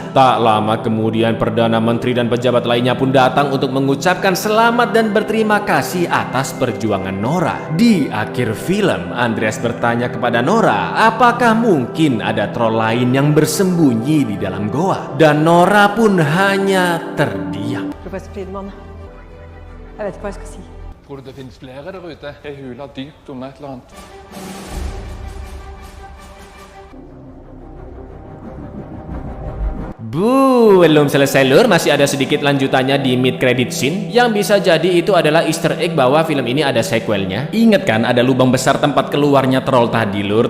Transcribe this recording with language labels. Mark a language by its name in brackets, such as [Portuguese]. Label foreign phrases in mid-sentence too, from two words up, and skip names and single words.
[Indonesian] Tak lama kemudian Perdana Menteri dan pejabat lainnya pun datang untuk mengucapkan selamat dan berterima kasih atas perjuangan Nora. Di akhir film, Andreas bertanya kepada Nora, apakah mungkin ada troll lain yang bersembunyi di dalam goa? Dan Nora pun hanya terdiam. [Norwegian] Professor Friedman, jeg vet ikke hva jeg skal si. Tror du det finnes flere der ute? Ei hula dypt om et eller annet. [Indonesian] Belum selesai lur, masih ada sedikit lanjutannya di [English] mid credit scene [Indonesian] yang bisa jadi itu adalah [English] easter egg [Indonesian] bahwa film ini ada sequelnya. Ingat kan ada lubang besar tempat keluarnya troll tadi lur?